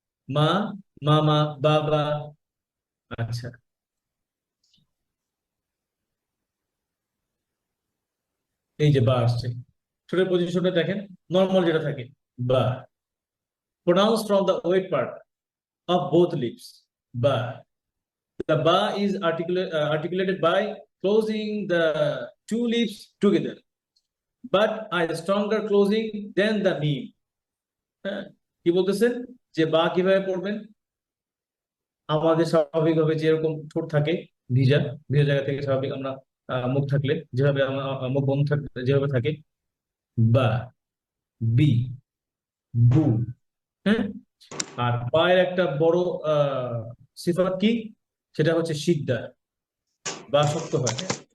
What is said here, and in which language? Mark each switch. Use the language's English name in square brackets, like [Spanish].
[Bangla] মা, মামা, বাবা। আচ্ছা, এই যে বা আসছে, ঠোঁটের পজিশনটা দেখেন, নর্মাল যেটা থাকে, বা। [English] Pronounce from the wet part of both lips, বা। The ba is articulated by closing the two lips together, but a stronger closing than the meme. [Bangla] হ্যাঁ, কি বলতেছেন যে বা কিভাবে পড়বেন? আমাদের স্বাভাবিকভাবে যেরকম ঠোঁট থাকে, ভিজা ভিজা জায়গা থেকে স্বাভাবিক আমরা, মুখ থাকলে যেভাবে মুখ বন্ধ থাকলে যেভাবে থাকে, বা, বি, বু, হ্যাঁ। আর পায়ের একটা বড় সিফাত কি, সেটা হচ্ছে সিদ্ধা, বা শক্ত হয়, হ্যাঁ।